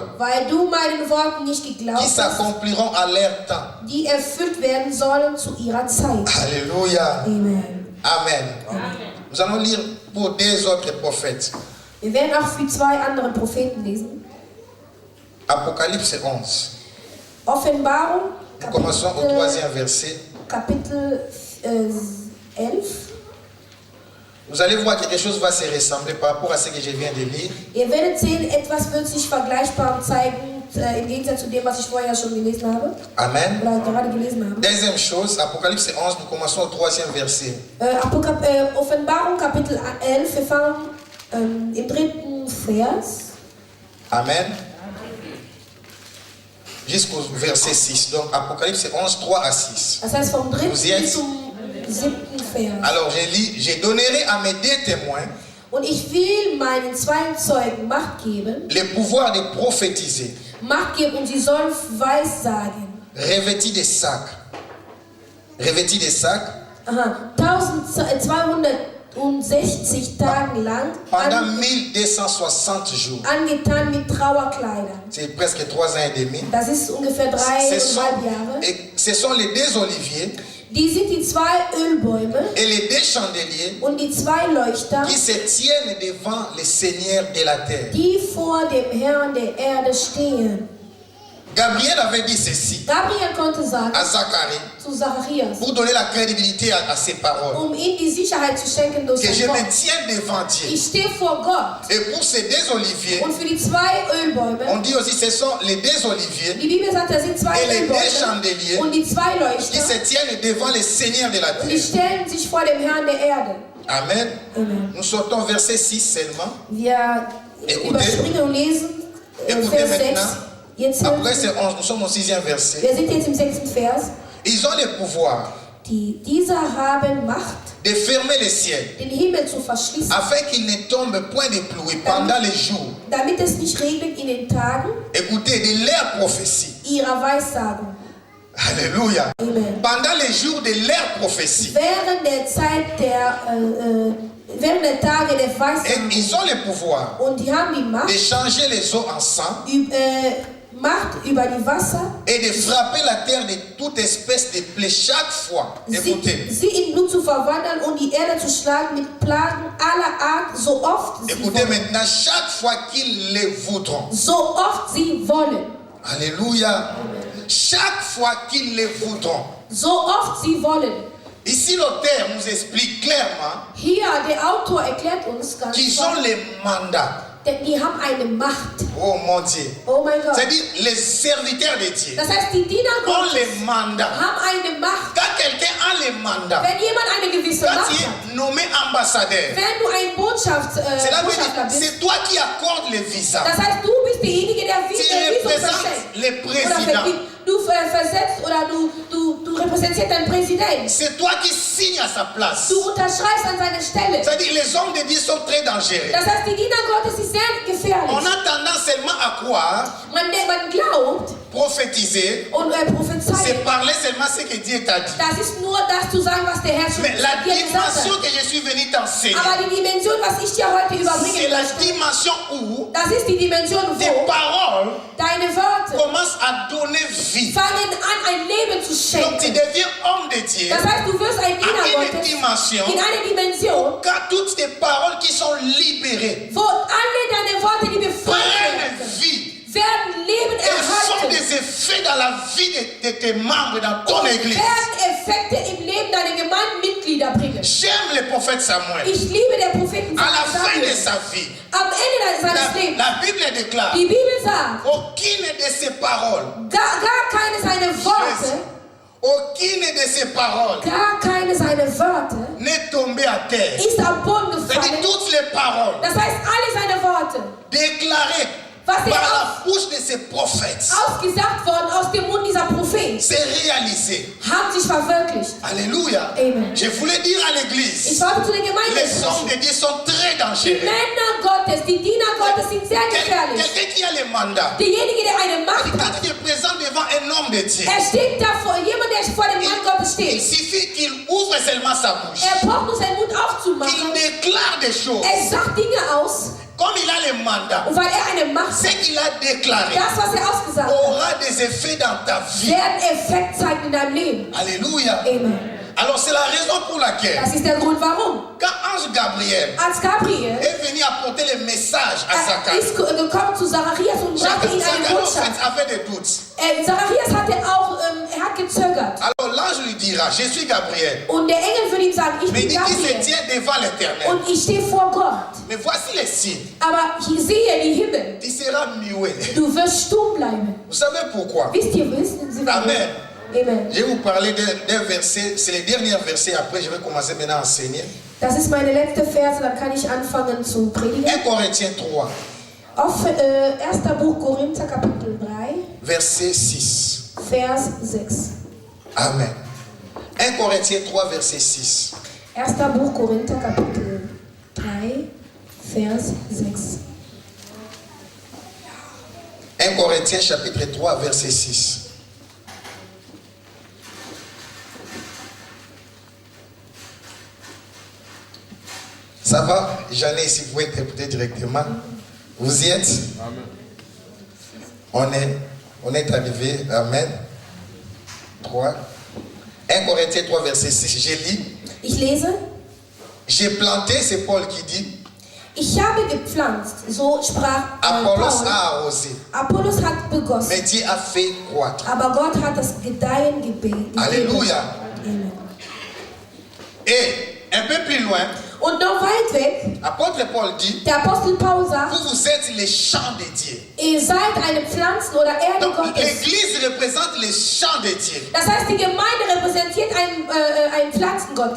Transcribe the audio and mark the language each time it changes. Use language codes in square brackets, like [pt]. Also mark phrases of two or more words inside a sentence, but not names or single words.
[de] Weil du meinen Worten nicht geglaubt [fr] qui [de] hast, [fr] s'accompliront à leur temps. [de] die erfüllt werden sollen zu ihrer Zeit. [fr] Alléluia. Amen. Amen. Nous allons lire pour deux autres prophètes. [de] Wir werden auch für zwei andere Propheten lesen. [fr] Apocalypse 11. [de] Offenbarung, [fr] Nous commençons au 3e verset. [de] Kapitel 11. [fr] Vous allez voir que quelque chose va se ressembler par rapport à ce que je viens de lire. [de] Ihr werdet sehen, etwas wird sich vergleichbar zeigen, im Gegensatz zu dem, was ich vorher schon gelesen habe. Amen. Oder gerade gelesen habe. [fr] Deuxième chose, Apocalypse 11, nous commençons au 3e verset. [de] Offenbarung, Kapitel 11, wir fangen im 3. Vers. [fr] Amen. Jusqu'au verset 6. Donc Apocalypse 11, 3 à 6. [de] Das heißt vom 3. [fr] Vous y êtes? [de] bis zum 7. Vers. [fr] Alors je lis, je donnerai à mes deux témoins [de] Und ich will meinen zwei Zeugen Macht geben, [fr] le pouvoir de prophétiser, [de] und sie sollen Weissagen. [fr] revêtis de sacs. Revêtis de sacs. [de] 1260 Tagen lang [fr] Pendant 1260 jours. [de] angetan mit Trauerkleidern. [fr] C'est presque 3 ans et demi. [de] Das ist ungefähr 3,5 Jahre. [fr] Ce sont les deux oliviers [de] Die sind die zwei Ölbäume [fr] et les deux chandeliers [de] und die zwei Leuchter, [fr] qui se tiennent devant le Seigneur de la terre. [de] die vor dem Herrn der Erde stehen. [fr] Gabriel avait dit ceci [de] Gabriel konnte sagen [fr] à Zacharie [de] zu Zacharias, [fr] pour donner la crédibilité à ses paroles. [de] ihm die Sicherheit zu schenken durch [fr] Que je [de] sein [fr] me [de] Wort. [fr] tiens devant Dieu. [de] Ich stehe vor Gott. [fr] Et pour ces deux oliviers, [de] Und für die zwei Ölbäume, [fr] on dit aussi ce sont les deux oliviers [de] die Bibel sagt, das sind zwei [fr] et les deux [de] Ölbäume [fr] chandeliers [de] und die zwei [fr] qui [de] Leuchter, [fr] se tiennent devant le Seigneur de la [de] und die [fr] terre. [de] stellen sich vor dem Herrn der Erde. Amen. Amen. [fr] Nous sortons verset 6 seulement. [de] Wir überspringen und lesen [fr] Écoutez [de] Vers 6. [fr] maintenant. [de] Jetzt, [fr] Après c'est 11, nous sommes au 6e verset. [de] wir sind jetzt im 6. Vers. [fr] Ils ont le pouvoir [de] Diese haben Macht, [fr] de fermer le ciel [de] den Himmel zu verschließen, [fr] afin qu'il ne tombe point de pluie pendant les jours. [de] damit es nicht regnet in den Tagen [fr] Écoutez, de leur prophétie. [de] ihrer Weissagung. [fr] Alléluia. Amen. Pendant les jours de leur prophétie. [de] Während der Zeit während der Tage der [fr] Et [de] Weissagung. [fr] ils ont le pouvoir [de] Und die haben die Macht, [fr] de changer les eaux en sang [de] Macht über die Wasser, [fr] et de frapper la terre de toute espèce de plaie chaque fois. Écoutez, [de] sie in Blut zu verwandeln und die Erde zu schlagen mit Plagen aller Art, so oft sie [fr] écoutez [de] wollen. [fr] maintenant, chaque fois qu'ils le voudront. [de] So oft sie wollen. [fr] Alléluia. Chaque fois qu'ils le voudront. [de] So oft sie wollen. [fr] Ici, l'auteur nous explique clairement [de] Hier, der Autor erklärt uns ganz [fr] qu'ils [de] klar, [fr] ont le mandat. [de] denn die haben eine Macht. [fr] Oh mon Dieu. [de] Oh mein Gott. [fr] C'est-à-dire les serviteurs de Dieu [de] Das heißt, die Diener [fr] ont [de] Gottes [fr] le mandat. [de] haben eine Macht. [fr] Quand quelqu'un a le mandat, [de] Wenn jemand eine gewisse [fr] quand [de] Macht [fr] tu [de] hat, [fr] es nommé ambassadeur, [de] wenn du ein [fr] cela veut [de] Botschafter [fr] dire [de] bist, [fr] c'est toi qui accordes le visa. [de] das heißt, du bist derjenige, der [fr] Tu [de] Visum [fr] représentes [de] verschenkt. [fr] le [de] Oder [fr] président. [de] vergibt. Du versetzt oder du repräsentierst deinen Präsidenten. [fr] C'est toi qui signe à sa place. [de] Du unterschreibst an seine Stelle. [fr] C'est-à-dire les hommes de Dieu sont très dangereux. [de] Das heißt, die Diener Gottes sind sehr gefährlich. [fr] On a tendance seulement à croire, [de] Man glaubt [fr] prophétiser, [de] und [fr] c'est [de] prophezeien. [fr] parler seulement ce que Dieu t'a dit. [de] Das ist nur das zu sagen, was der Herr schon [fr] Mais la [de] dir gesagt [fr] dimension [de] hat. [fr] que je suis venu t'enseigner, [de] Aber die Dimension, was ich dir heute [fr] c'est [de] überbringen [fr] la [de] möchte, [fr] dimension où [de] das ist die Dimension, [fr] tes [de] wo [fr] paroles [de] deine Wörter [fr] commencent à donner vie. [de] fangen an, ein Leben zu [fr] Donc tu [de] schenken. [fr] deviens homme de Dieu [de] Das heißt, du wirst ein [fr] à [de] Diener [fr] une [de] Gottes [fr] dimension [de] in eine Dimension, [fr] quand toutes tes paroles qui sont libérées [de] wo alle deine Worte, die befreit [fr] prennent [de] werden, [fr] vie [de] werden Leben [fr] et font [de] erhalten [fr] des effets dans la vie de tes membres, dans ton [de] und [fr] église. [de] werden Effekte im Leben deiner Gemeindemitglieder bringen. [fr] J'aime le prophète Samuel. [de] Ich liebe den Propheten [fr] À la fin de [de] Samuel. [fr] sa vie, [de] Am Ende seines Lebens, [fr] la Bible déclare [de] die Bibel sagt, [fr] aucune de ses paroles, [de] gar keine seiner Worte, [fr] aucune de ses paroles [de] gar keine seiner Wörter [fr] n'est tombée à terre. [de] ist am Boden [fr] C'est-à-dire [de] gefallen. [fr] toutes les paroles [de] Das heißt, alle seine Worte, [fr] déclarées [de] was [fr] par [de] er [fr] la bouche de ses prophètes, [de] ausgesagt worden aus dem Mund dieser Propheten, [fr] c'est réalisé. [de] haben sich verwirklicht. [fr] Alléluia. Amen. Je voulais dire à [de] Ich [fr] l'église, [de] wollte zu den Gemeinden [fr] les hommes [de] sprechen. [fr] de Dieu sont très [de] Die [fr] dangereux. [de] Männer Gottes, die Diener Gottes sind sehr gefährlich. [fr] Quelqu'un qui a le mandat, [de] Derjenige, der eine Macht [fr] quand [de] hat, [fr] il est présent devant un homme de Dieu, [de] steht da vor, jemand, der vor dem Mann Gottes [fr] il [de] steht. [fr] suffit qu'il ouvre seulement sa bouche, [de] Braucht nur seinen Mund [fr] qu'il [de] aufzumachen. [fr] déclare des choses. [de] Sagt Dinge aus. [fr] Comme il a le mandat, [de] Und weil eine Macht [fr] ce [de] hat, [fr] qu'il a déclaré [de] das, was ausgesagt hat, [fr] aura des effets dans ta vie. [de] werden Effekt zeigen in deinem Leben. [fr] Alléluia. Amen. Alors c'est la raison pour laquelle, [de] Das ist der Grund, warum. [fr] quand Ange Gabriel [de] Als Gabriel [fr] est venu apporter le message à Zacharie, [de] ist gekommen zu Zacharias und brachte ihm eine [fr] Zacharie en [de] Botschaft. [fr] fait avait des doutes. [de] Zacharias hatte auch, hat gezögert. [fr] Alors l'ange lui dira, je suis Gabriel. [de] Und der Engel würde ihm sagen, ich [fr] Mais il [de] bin [fr] dit qu'il se [de] Gabriel [fr] tient devant l'éternel. [de] und ich stehe vor Gott. [fr] Mais voici les signes. [de] Aber ich sehe die Himmel. [fr] Tu seras muet. [de] Du wirst stumm bleiben. [fr] Vous savez pourquoi? [de] Wissen Sie warum? Amen. Amen. [fr] Je vais vous parler d'un verset, c'est le dernier verset, après je vais commencer maintenant à enseigner. [de] Das ist meine letzte Verse, dann kann ich anfangen zu predigen. [fr] 1 Corinthiens 3, [de] Auf 1. Buch Korinther, Kapitel 3, [fr] verset 6. [de] Vers 6. [fr] Amen. 1 Corinthiens 3, verset 6. [de] 1. Buch Korinther, Kapitel 3, Vers 6. [fr] 1 Corinthiens chapitre 3, verset 6. Ça va? J'en ai ici, vous pouvez interpréter directement. Vous y êtes? Amen. On est arrivé. Amen. 3. 1 Corinthiens 3, verset 6. Je lis. [de] Ich lese. [fr] J'ai planté, c'est Paul qui dit. [de] Ich habe gepflanzt, so sprach [fr] Apollos [de] Paul. [fr] a arrosé. [de] Apollos hat begossen, [fr] Mais Dieu a fait croître. [de] aber Gott hat das Gedeihen gegeben. [fr] Alléluia. Amen. Et un peu plus loin, [de] Und noch weit weg, [fr] apôtre Paul dit, [de] der Apostel Paul sagt, [fr] vous êtes les champs de Dieu. [de] ihr seid eine Pflanzen- oder Erde [fr] Donc [de] Gottes. [fr] l'église représente les champs de Dieu. [de] Das heißt, die Gemeinde repräsentiert ein Pflanzen Gottes.